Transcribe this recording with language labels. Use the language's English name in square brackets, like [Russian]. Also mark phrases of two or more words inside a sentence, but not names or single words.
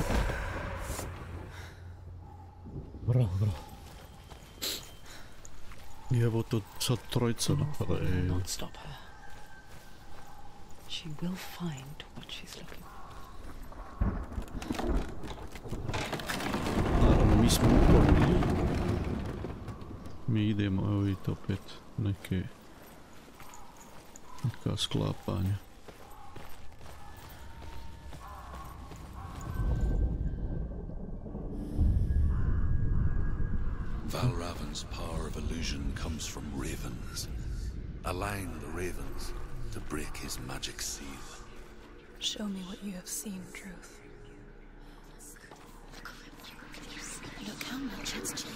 [Serbian] Bravo, bravo. I evo to sad trojica napada. [English] Will not stop her. She will find what she's looking for. [Serbian] Naravno, mi smo uporni. Mi idemo, evo vidite opet neka sklapanja. [English] Valravan's power of illusion comes from ravens. Align the ravens to break his magic seal. Show me what you have seen, Truth. Look how much it's changed.